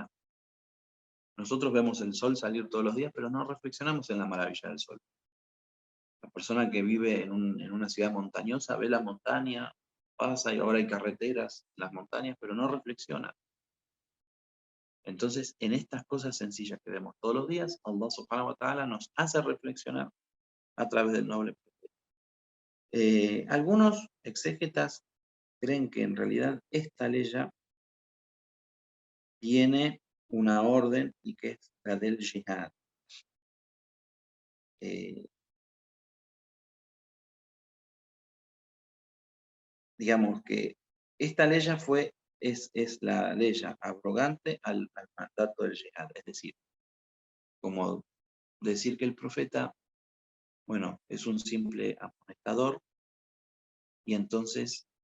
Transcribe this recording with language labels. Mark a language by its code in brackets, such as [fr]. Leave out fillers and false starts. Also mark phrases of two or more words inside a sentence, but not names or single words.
[es] Nosotros vemos el sol salir todos los días, pero no reflexionamos en la maravilla del sol. La persona que vive en una ciudad montañosa ve la montaña, pasa y ahora hay carreteras, las montañas, pero no reflexiona. Entonces, en estas cosas sencillas que vemos todos los días, [ar] الله سبحانه وتعالى [es] nos hace reflexionar a través del noble profeta. Algunos exégetas creen que en realidad esta ley tiene una orden y que es la del jihad. Digamos que esta ley es la ley abrogante al mandato del jihad, es decir, como decir que el profeta, bueno, es un simple amonestador y entonces